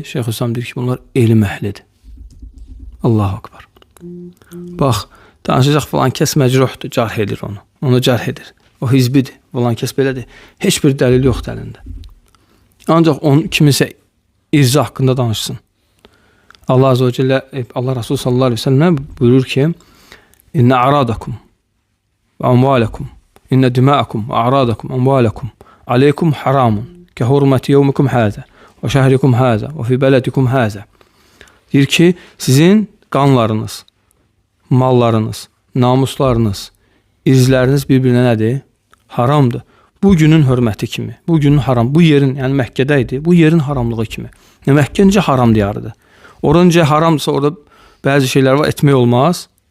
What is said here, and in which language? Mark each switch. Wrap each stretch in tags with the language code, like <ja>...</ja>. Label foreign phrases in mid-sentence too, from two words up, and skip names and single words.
<az>Şeyxülislam deyir ki, bunlar elm əhlidir.</az> <ar>الله أكبر.</ar> <az>Bax, danışacaq falan kəs məcruhdur, carh edir onu. Onu carh edir. O hizbidir, falan kəs belədir. Heç bir dəlil yoxdur əlində. Ancaq kiminsə irzi haqqında danışsın.</az> <ar>الله عز وجل, Allah Resulü صلى الله عليه وسلم</ar> <az>buyurur ki,</az> <ar>إن أعراضكم وأموالكم، إن دماءكم وأعراضكم، أموالكم، عليكم حرام، كحرمة يومكم هذا، وشهركم هذا، وفي بلدكم هذا.</ar> <az>Deyir ki, sizin qanlarınız, mallarınız, namuslarınız, irzləriniz bir-birinə nədir? Haramdır. Bu günün hörməti kimi, bu günün haram, bu yerin, yəni Məkkədə idi, bu yerin haramlığı kimi. Yəni, Məkkəncə haram diyarıdır. Oranca haramdırsa, orada bəzi şeylər var, etmək olmaz.</az>